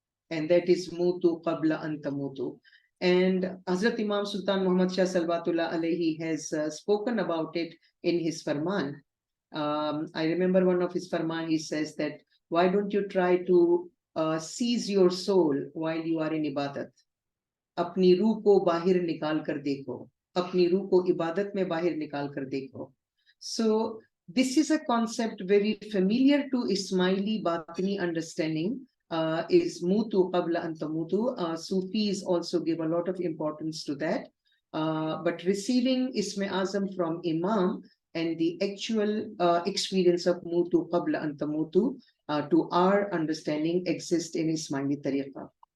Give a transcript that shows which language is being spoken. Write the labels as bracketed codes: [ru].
[en] And that is Mutu Qabla Antamutu. And Hazrat Imam Sultan Muhammad Shah Salvatullah alayhi has spoken about it in his Farman. I remember one of his Farman, he says that, why don't you try to seize your soul while you are in ibadat? [hi] Apni रूह को बाहर निकाल कर देखो, अपनी रूह को इबादत में बाहर निकाल कर देखो. [en] So this is a concept very familiar to Ismaili Batini understanding. Is mutu qabla an tamutu. Sufis also give a lot of importance to that. But receiving Isme Azam from Imam and the actual experience of mutu qabla an tamutu, to our understanding, exist in Ismaili Tariqa.